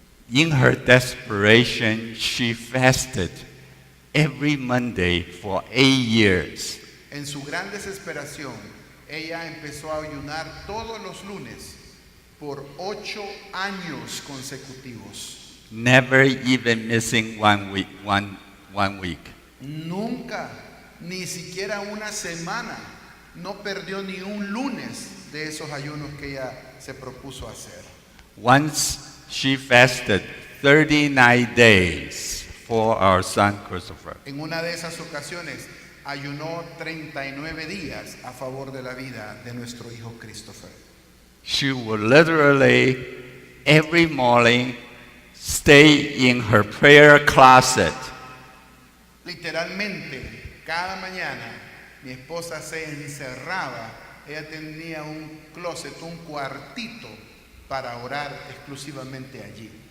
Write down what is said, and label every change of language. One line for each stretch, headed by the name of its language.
English: In her desperation, she fasted every Monday for 8 years.
Spanish: En su gran desesperación, ella empezó a ayunar todos los lunes por 8 años consecutivos.
English: Never even missing one week.
Spanish: Nunca, ni siquiera una semana, no perdió ni un lunes de esos ayunos que ella se propuso hacer.
English: Once she fasted 39 days for our son Christopher.
Spanish: En una de esas ocasiones ayunó 39 días a favor de la vida de nuestro hijo Christopher.
English: She would literally every morning stay in her prayer closet
Spanish: Literalmente, cada mañana mi esposa se encerraba, ella tenía un closet, un cuartito para orar exclusivamente allí.